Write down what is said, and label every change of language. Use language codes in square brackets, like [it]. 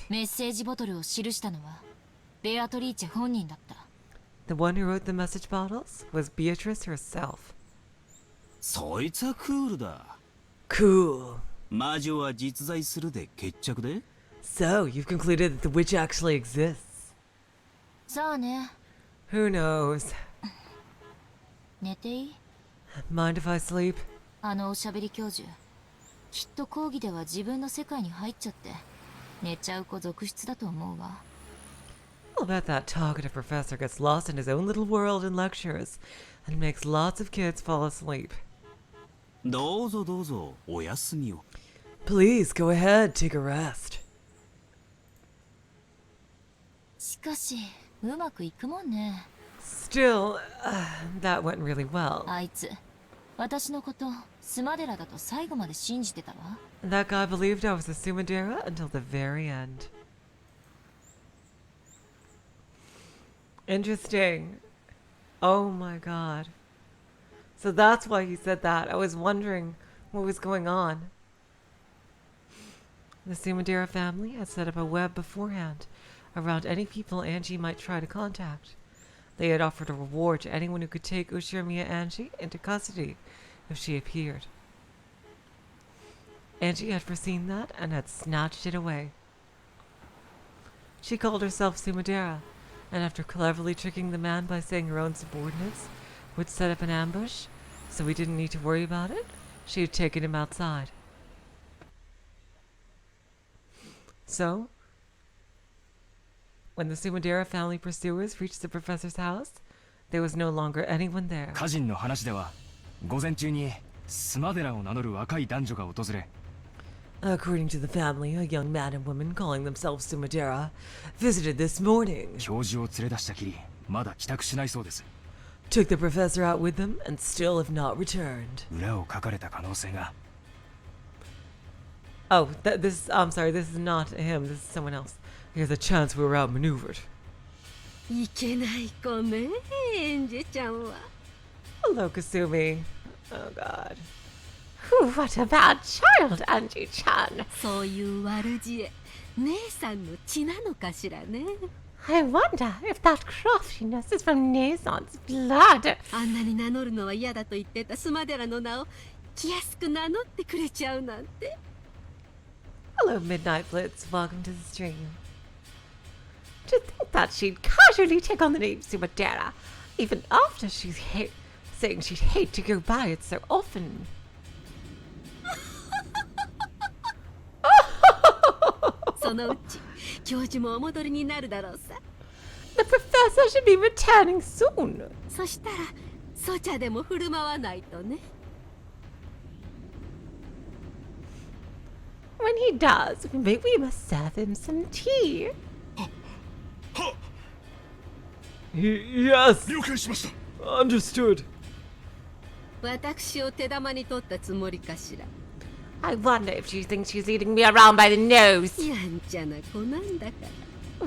[ja] メッセージボトルを記したのはベアトリーチェ本人だった。 [en] The one who wrote the message bottles was Beatrice herself. [ja] そいつはクールだ。 [en] Cool. [ja] 魔女は実在するで決着で [en] So, you've concluded that the witch actually exists. [ja] さあね。 [en] Who knows? [ja] 寝ていい？ [en] Mind if I sleep? [ja] あのおしゃべり教授。きっと講義では自分の世界に入っちゃって寝ちゃう子続出だと思うわ。 [en] I'll bet that talkative professor gets lost in his own little world in lectures and makes lots of kids fall asleep. [ja] どうぞどうぞお休みを。 [en] Please go ahead, take a rest. [ja] しかしうまくいくもんね。 [en] Still, that went really well. [ja] あいつ私のことスマデラだと最後まで信じてたわ。 [en] That guy believed I was a Sumadera until the very end. Interesting. Oh my god. So that's why he said that. I was wondering what was going on. The Sumadera family had set up a web beforehand around any people Angie might try to contact. They had offered a reward to anyone who could take Ushirimiya Angie into custody if she appeared. Angie had foreseen that and had snatched it away. She called herself Sumadera, and after cleverly tricking the man by saying her own subordinates would set up an ambush, so we didn't need to worry about it, she had taken him outside. So, when the Sumadera family pursuers reached the professor's house, there was no longer anyone there. [ja] 家人の話では午前中にスマデラを名乗る若い男女が訪れ [en] According to the family, a young man and woman calling themselves Sumadera visited this morning, [ja] 教授を連れ出したきりまだ帰宅しないそうです [en] took the professor out with them, and still have not returned. [ja] 裏をかかれた可能性が [en] Oh, I'm sorry, this is not him, this is someone else. Here's a chance we were outmaneuvered. [ja] いけない子ね、エンジェちゃんは。 [en] Hello, Kasumi. Oh god. Whew, what a bad child, Angie-chan. [ja] そういう悪知恵、姉さんの血なのかしらね。 [en] I wonder if that craftiness is from Naison's blood. [ja] あんなに名乗るのは嫌だと言ってたスマデラの名を気安く名乗ってくれちゃうなんて。 [en] Hello, Midnight Blitz. Welcome to the stream. To think that she'd casually take on the name Sumadera, even after saying she'd hate to go by it so often. [ja] そのうち教授もお戻りになるだろうさ。 [en] The professor should be returning soon. [ja] そしたらソチャでも振る舞わないとね。 [en] When he does, maybe we must serve him some tea. [ja] は [en] Yes, [ja] 了解しました [en] understood. [ja] 私を手玉に取ったつもりかしら。 [en] I wonder if she thinks she's leading me around by the nose. [ja] やんちゃな子なんだから。